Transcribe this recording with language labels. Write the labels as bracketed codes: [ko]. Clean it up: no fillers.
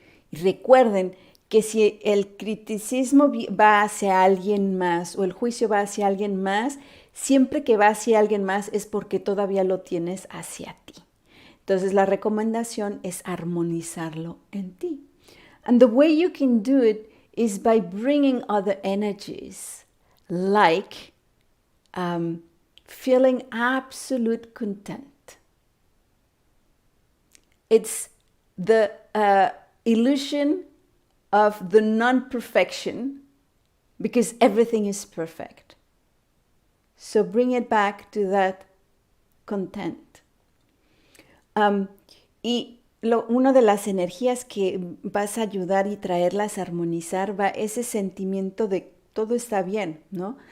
[es] Y recuerden que si el criticismo va hacia alguien más o el juicio va hacia alguien más, siempre que va hacia alguien más es porque todavía lo tienes hacia ti. Entonces la recomendación es armonizarlo en ti. [en] And the way you can do it is by bringing other energies, like feeling absolute content. It's the illusion of the non-perfection because everything is perfect. So bring it back to that content. [es] Y una de las energías que vas a ayudar y traerlas a armonizar va ese sentimiento de todo está bien, ¿no?